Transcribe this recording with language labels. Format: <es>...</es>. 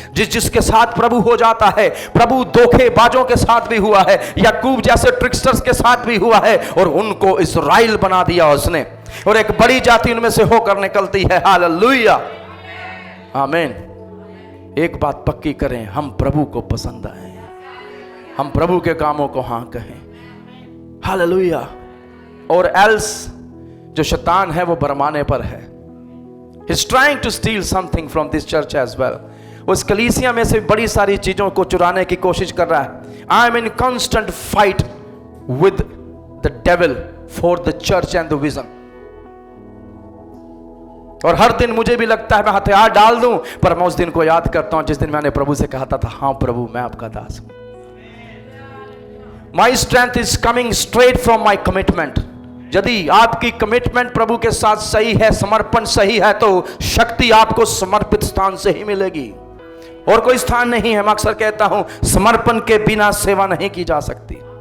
<hi>जिसके साथ प्रभु हो जाता है, प्रभु धोखेबाजों के साथ भी हुआ है, याकूब जैसे ट्रिक्स्टर्स के साथ भी हुआ है, और उनको इस्राएल बना दिया उसने, और एक बड़ी जाति उनमें से होकर निकलती है। हालेलुया, आमीन। एक बात पक्की करें, हम प्रभु को पसंद आए, हम प्रभु के कामों को हां कहें। हालेलुया। और एल्स जो शैतान है वो बरमाने पर है।</hi> <en>He's trying to steal something from this church as well.</en> <hi>उस कलीसिया में से बड़ी सारी चीजों को चुराने की कोशिश कर रहा है।</hi> <en>I am in constant fight with the devil for the church and the vision.</en> <hi>और हर दिन मुझे भी लगता है मैं हथियार डाल दूं, पर मैं उस दिन को याद करता हूं जिस दिन मैंने प्रभु से कहा था, हां प्रभु मैं आपका दास हूं।</hi> <en>My strength is coming straight from my commitment.</en> <hi>यदि आपकी कमिटमेंट प्रभु के साथ सही है, समर्पण सही है, तो शक्ति आपको समर्पित स्थान से ही मिलेगी, और कोई स्थान नहीं है। मैं अक्सर कहता हूं, समर्पण के बिना सेवा नहीं की जा सकती।</hi>